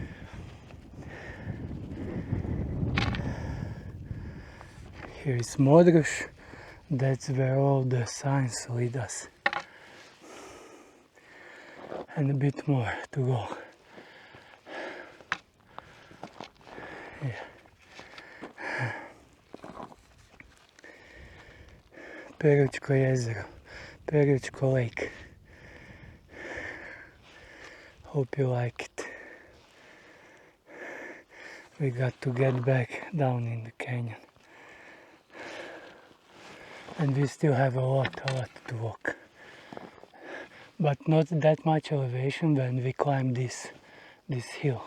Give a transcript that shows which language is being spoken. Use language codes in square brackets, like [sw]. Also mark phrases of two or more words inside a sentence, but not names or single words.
[en] Here is Modruš, that's where all the signs lead us. And a bit more to go. Yeah. Peručko jezero, Peručko lake. Hope you like it. We got to get back down in the canyon. And we still have a lot to walk. But not that much elevation when we climb this hill.